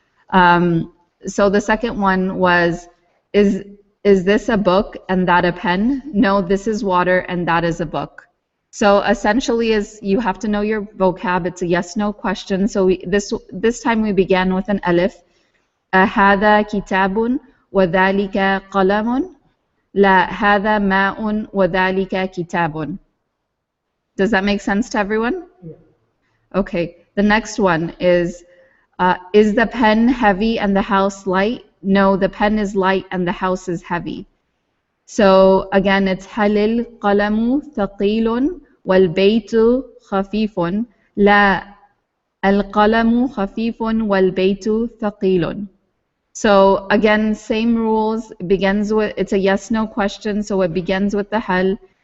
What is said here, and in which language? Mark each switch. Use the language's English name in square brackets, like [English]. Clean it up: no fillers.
[English] So the second one was, is this a book and that a pen? No, this is water and that is a book. So essentially, is you have to know your vocab. It's a yes/no question. So this time we began with an alif. [Arabic] هذا كتاب وذلك قلم لا هذا ماء وذلك كتاب. [English] Does that make sense to everyone? Yeah. Okay, the next one is the pen heavy and the house light? No, the pen is light and the house is heavy. So again, it's [Arabic] هل القلم ثقيل والبيت خفيف لا القلم خفيف والبيت ثقيل. [English] So again, same rules. It begins with, it's a yes/no question, so it begins with the hal.